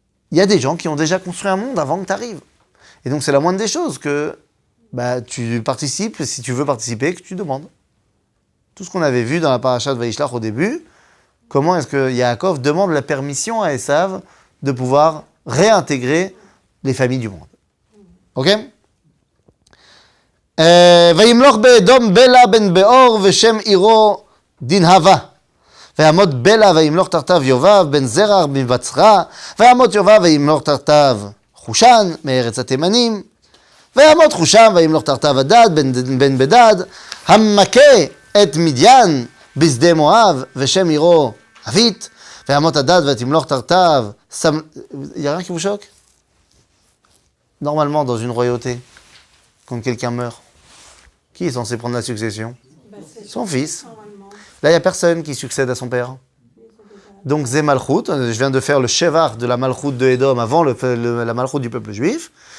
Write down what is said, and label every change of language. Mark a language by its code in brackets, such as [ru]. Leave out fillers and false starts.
[fr] Il y a des gens qui ont déjà construit un monde avant que tu arrives. Et donc c'est la moindre des choses que tu participes, si tu veux participer, que tu demandes. Tout ce qu'on avait vu dans la paracha de Vaishlach au début, comment est-ce que Yaakov demande la permission à Esav de pouvoir réintégrer les familles du monde. Ok? [he] וימלוך באדום בלה בן באור ושם עירו דנהבה. ויעמוד בלה וימלוך תחתיו יובב בן זרע מבצרה. ויעמוד יובב וימלוך תחתיו חושן מארץ התימנים. ויעמוד חושן וימלוך תחתיו הדד בן בדד המכה את מדיין בשדה מואב ושם עירו אבית. ויעמוד הדד ותמלוך תחתיו. [fr] Il y a rien qui vous choque? Normalement, dans une royauté, quand quelqu'un meurt, qui est censé prendre la succession? Son fils. Là, il n'y a personne qui succède à son père. Donc, Zé Malchut, je viens de faire le Shevar de la Malchut de Edom avant la Malchut du peuple juif.